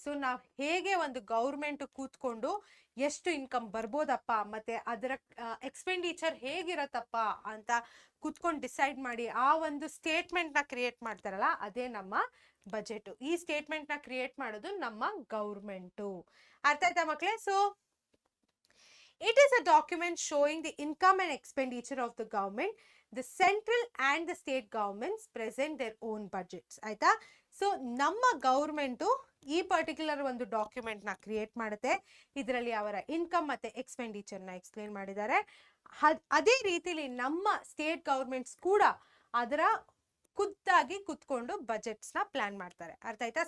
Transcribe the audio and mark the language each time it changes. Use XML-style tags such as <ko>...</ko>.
<kn>So ನಾವು ಹೇಗೆ ಒಂದು ಗೌರ್ಮೆಂಟ್ ಕೂತ್ಕೊಂಡು ಎಷ್ಟು ಇನ್ಕಮ್ ಬರ್ಬೋದಪ್ಪ, ಮತ್ತೆ ಅದರ ಎಕ್ಸ್ಪೆಂಡಿಚರ್ ಹೇಗಿರತ್ತಪ್ಪ ಅಂತ ಕೂತ್ಕೊಂಡು ಡಿಸೈಡ್ ಮಾಡಿ ಆ ಒಂದು ಸ್ಟೇಟ್ಮೆಂಟ್ ನ ಕ್ರಿಯೇಟ್ ಮಾಡ್ತಾರಲ್ಲ, ಅದೇ ನಮ್ಮ ಬಜೆಟ್. ಈ ಸ್ಟೇಟ್ಮೆಂಟ್ ನ ಕ್ರಿಯೇಟ್ ಮಾಡೋದು ನಮ್ಮ ಗೌರ್ಮೆಂಟು. ಅರ್ಥ ಆಯ್ತಾ ಮಕ್ಕಳೇ?</kn> <en>So it is a document showing the income and expenditure of the government. The central and the state governments present their own budgets.</en> <kn>ಆಯ್ತಾ? ಸೊ ನಮ್ಮ ಗೌರ್ಮೆಂಟು ಈ ಪರ್ಟಿಕ್ಯುಲರ್ ಒಂದು ಡಾಕ್ಯುಮೆಂಟ್ ನ ಕ್ರಿಯೇಟ್ ಮಾಡುತ್ತೆ. ಇದರಲ್ಲಿ ಅವರ ಇನ್ಕಮ್ ಮತ್ತೆ ಎಕ್ಸ್ಪೆಂಡಿಚರ್ ನ ಎಕ್ಸ್ಪ್ಲೇನ್ ಮಾಡಿದ್ದಾರೆ. ಅದೇ ರೀತಿಲಿ ನಮ್ಮ ಸ್ಟೇಟ್ ಗೌರ್ಮೆಂಟ್ಸ್ ಕೂಡ ಅದರ ಖುದ್ದಾಗಿ ಕುತ್ಕೊಂಡು ಬಜೆಟ್ಸ್ ನ ಪ್ಲಾನ್ ಮಾಡ್ತಾರೆ. ಅರ್ಥ ಆಯ್ತಾ?</kn>